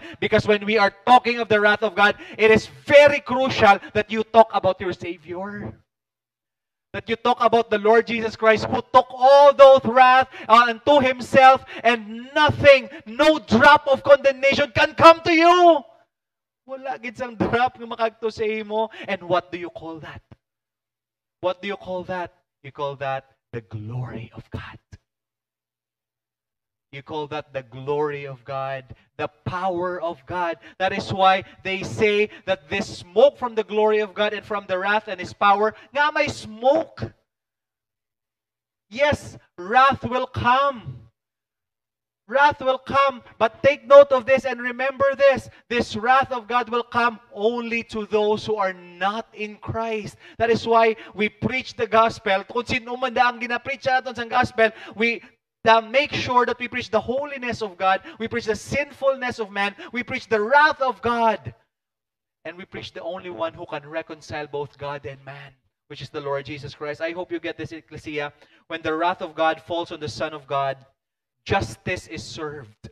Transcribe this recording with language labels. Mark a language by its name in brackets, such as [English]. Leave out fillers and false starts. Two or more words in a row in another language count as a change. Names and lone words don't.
[English] Because when we are talking of the wrath of God, it is very crucial that you talk about your Savior. That you talk about the Lord Jesus Christ, who took all those wrath unto Himself, and nothing, no drop of condemnation can come to you. [Hiligaynon] Wala gid sang drop nga makagto sa imo. [English] And what do you call that? What do you call that? You call that the glory of God. You call that the glory of God, the power of God. That is why they say that this smoke from the glory of God and from the wrath and His power, [Hiligaynon] nga may [English] smoke. Yes, wrath will come. Wrath will come. But take note of this and remember this. This wrath of God will come only to those who are not in Christ. That is why we preach the gospel. [Hiligaynon] Kung sino man ang ginapreach natin sa gospel, [English] we make sure that we preach the holiness of God. We preach the sinfulness of man. We preach the wrath of God. And we preach the only one who can reconcile both God and man. which is the Lord Jesus Christ. I hope you get this, Ecclesia. When the wrath of God falls on the Son of God, justice is served.